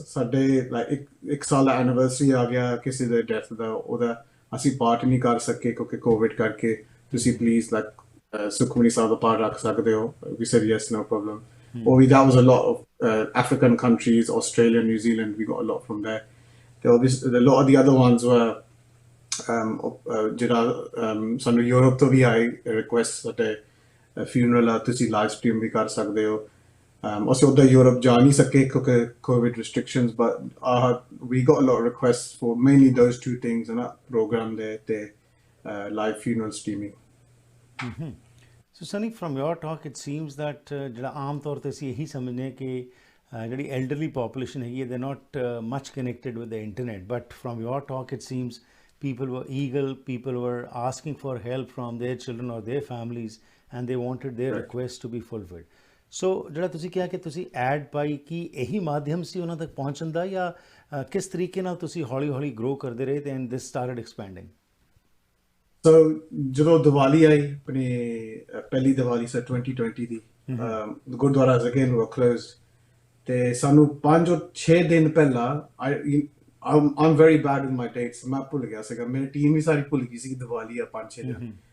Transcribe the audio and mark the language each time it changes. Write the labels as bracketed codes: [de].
[pa] ਸਾਡੇ like ਇੱਕ ਸਾਲ ਦਾ ਐਨੀਵਰਸਰੀ ਆ ਗਿਆ ਕਿਸੇ ਦੇ ਡੈਥ ਦਾ, ਉਹਦਾ ਅਸੀਂ ਪਾਠ ਨਹੀਂ ਕਰ ਸਕੇ ਕਿਉਂਕਿ ਕੋਵਿਡ ਕਰਕੇ, ਤੁਸੀਂ ਪਲੀਜ਼ like ਸੁਖਮਨੀ ਸਾਹਿਬ ਦਾ ਪਾਠ ਰੱਖ ਸਕਦੇ ਹੋ? [en] We said yes, no problem. That was a lot of African countries, Australia, New Zealand, we got a lot from there. Obviously a lot of the other ones were [pa] ਜਿਹੜਾ ਸਾਨੂੰ Europe ਤੋਂ ਵੀ ਆਏ request, ਸਾਡੇ funeral ਆ ਤੁਸੀਂ live stream ਵੀ ਕਰ ਸਕਦੇ ਹੋ. ਅਸੀਂ ਉੱਧਰ ਯੂਰਪ ਜਾ ਨਹੀਂ ਸਕੇ ਕਿਉਂਕਿ [en] COVID restrictions, but we got a lot of requests for mainly those two things, and that program the live funeral streaming. So Sunny, from your talk it seems that [pa] ਜਿਹੜਾ ਆਮ ਤੌਰ ਤੇ ਅਸੀਂ ਇਹੀ ਸਮਝਦੇ ਕਿ ਜਿਹੜੀ elderly population ਹੈਗੀ ਹੈ, [en] they're not much connected with the internet, but from your talk it seems people were eager, people were asking for help from their children or their families, and they wanted their requests to be fulfilled. [pa] ਸੋ ਜਿਹੜਾ ਤੁਸੀਂ ਕਿਹਾ ਕਿ ਤੁਸੀਂ add ਪਾਈ, ਕਿ ਇਹੀ ਮਾਧਿਅਮ ਸੀ ਉਹਨਾਂ ਤੱਕ ਪਹੁੰਚਣ ਦਾ, ਜਾਂ ਕਿਸ ਤਰੀਕੇ ਨਾਲ ਤੁਸੀਂ ਹੌਲੀ ਹੌਲੀ ਗਰੋ ਕਰਦੇ ਰਹੇ ਤੇ [en] And this started expanding? [pa] ਸੋ ਜਦੋਂ ਦੀਵਾਲੀ ਆਈ, ਆਪਣੀ ਪਹਿਲੀ ਦੀਵਾਲੀ ਸੀ 2020 ਦੀ, ਗੁਰਦੁਆਰਾ [en] again were closed, [pa] ਤੇ ਸਾਨੂੰ 5 or 6 ਦਿਨ ਪਹਿਲਾਂ [en] I'm very bad with my dates, [pa] ਮੈਂ ਭੁੱਲ ਗਿਆ ਸੀਗਾ, ਮੇਰੀ ਟੀਮ ਵੀ ਸਾਰੀ ਭੁੱਲ ਗਈ ਸੀ ਕਿ ਦੀਵਾਲੀ ਆ 5-6 ਦਿਨ.